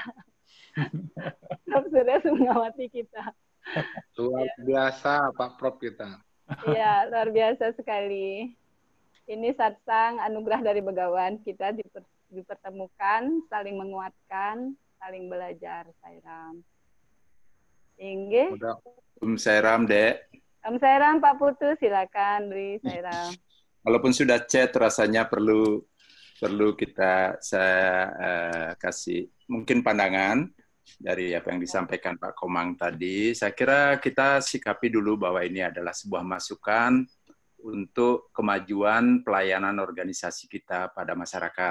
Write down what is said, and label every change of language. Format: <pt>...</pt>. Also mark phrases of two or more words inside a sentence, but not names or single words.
<id>Prof. Suresh mengawati kita. Luar biasa Pak Prof kita. Iya, luar biasa sekali. Ini satsang anugerah dari Bhagawan, kita dipertemukan, saling menguatkan, saling belajar. Sairam. Inge. Sairam, Dek. Sairam, Pak Putu, silakan, Bri. Sairam. Walaupun sudah chat, rasanya perlu saya kasih mungkin pandangan dari apa yang disampaikan Pak Komang tadi. Saya kira kita sikapi dulu bahwa ini adalah sebuah masukan untuk kemajuan pelayanan organisasi kita pada masyarakat.</id>